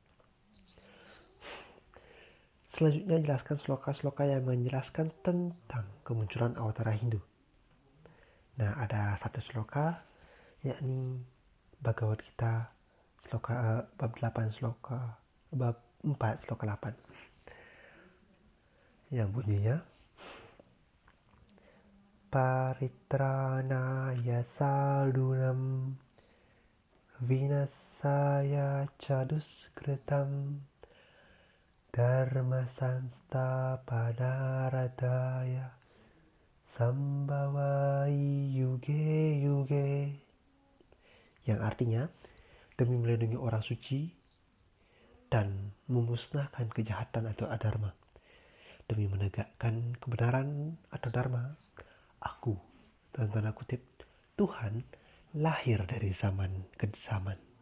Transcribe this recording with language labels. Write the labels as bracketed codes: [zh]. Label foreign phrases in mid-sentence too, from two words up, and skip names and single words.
[id] Selanjutnya jelaskan sloka-sloka yang menjelaskan tentang kemunculan avatara Hindu. Nah, ada satu sloka yakni Bhagavad Gita sloka bab 8 sloka bab 4 sloka [sa] 8 [id] yang bunyinya [sa] Paritranaya sadunam vinasaya caduskritam dharma sanstapadharadaya sambawai yuge yuge, [id] yang artinya demi melindungi orang suci dan memusnahkan kejahatan atau adharma, demi menegakkan kebenaran atau dharma, aku, dalam tanda kutip, Tuhan lahir dari zaman ke zaman.